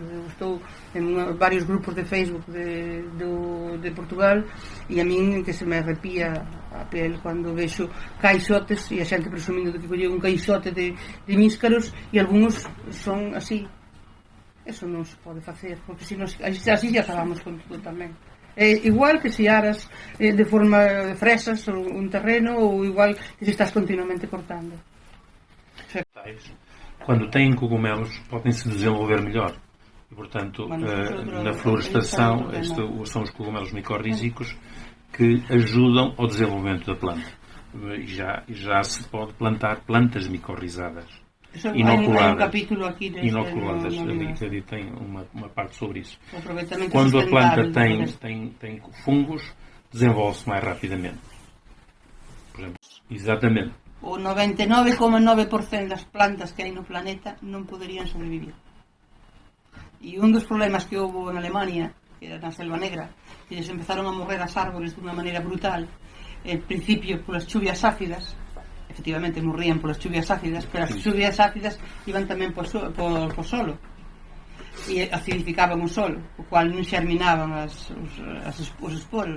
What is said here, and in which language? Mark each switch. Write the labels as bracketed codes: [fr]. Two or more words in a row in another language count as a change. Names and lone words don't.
[gl] Eu estou en varios grupos de Facebook de Portugal e a min que se me arrepía a pel cando vexo caixotes e a xente presumindo de que colleu un caixote de níscaros e algúns son así. Eso non se pode facer, porque se nos, así xa acabamos con todo tamén. É igual que se aras de forma de fresas un terreno ou igual que se estás continuamente cortando. [pt] Quando têm cogumelos, podem-se desenvolver melhor. E, portanto, na florestação, são os cogumelos micorrízicos que ajudam ao desenvolvimento da planta. E já se pode plantar plantas micorrizadas, inoculadas. Um capítulo aqui inoculadas. Ali tem uma parte sobre isso. Quando a planta tem fungos, desenvolve-se mais rapidamente. Por exemplo, exatamente. [gl] O 99,9% das plantas que hai no planeta non poderían sobrevivir. E un dos problemas que houve en Alemania, que era na Selva Negra, que lles empezaron a morrer as árboles de unha maneira brutal, en principio polas chuvias ácidas, efectivamente morrían polas chuvias ácidas, pero as chuvias ácidas iban tamén por solo e acidificaban o solo, o cual non xerminaban os esporos.